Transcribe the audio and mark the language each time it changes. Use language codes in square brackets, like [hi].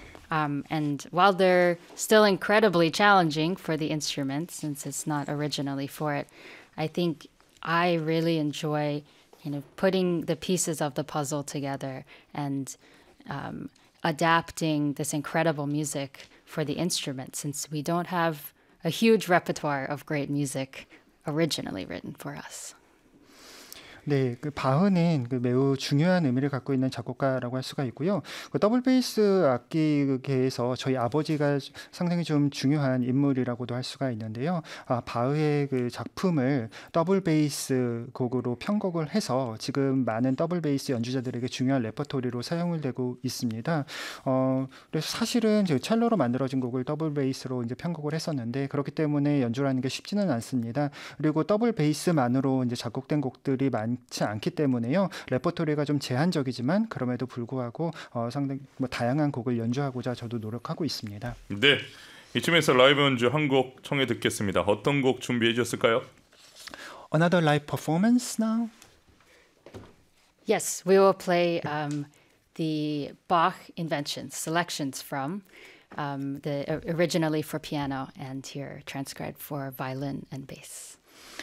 [en] And while they're still incredibly challenging for the instrument, since it's not originally for it, I think I really enjoy putting the pieces of the puzzle together and adapting this incredible music for the instrument, since we don't have a huge repertoire of great music originally written for us. [ko] 네, 그 바흐는 그 매우 중요한 의미를 갖고 있는 작곡가라고 할 수가 있고요. 그 더블 베이스 악기계에서 저희 아버지가 상당히 좀 중요한 인물이라고도 할 수가 있는데요. 바흐의 그 작품을 더블 베이스 곡으로 편곡을 해서 지금 많은 더블 베이스 연주자들에게 중요한 레퍼토리로 사용을 되고 있습니다. 그래서 사실은 제가 첼로로 만들어진 곡을 더블 베이스로 이제 편곡을 했었는데 그렇기 때문에 연주라는 게 쉽지는 않습니다. 그리고 더블 베이스만으로 이제 작곡된 곡들이 많지 않기 때문에요. 레퍼토리가 좀 제한적이지만 그럼에도 불구하고 상당히 뭐 다양한 곡을 연주하고자 저도 노력하고 있습니다. 네, 이쯤에서 라이브 연주 한 곡 청해 듣겠습니다. 어떤 곡 준비해 주셨을까요? [en] Another live performance now. Yes, we will play the Bach inventions, selections from the originally for piano and here transcribed for violin and bass.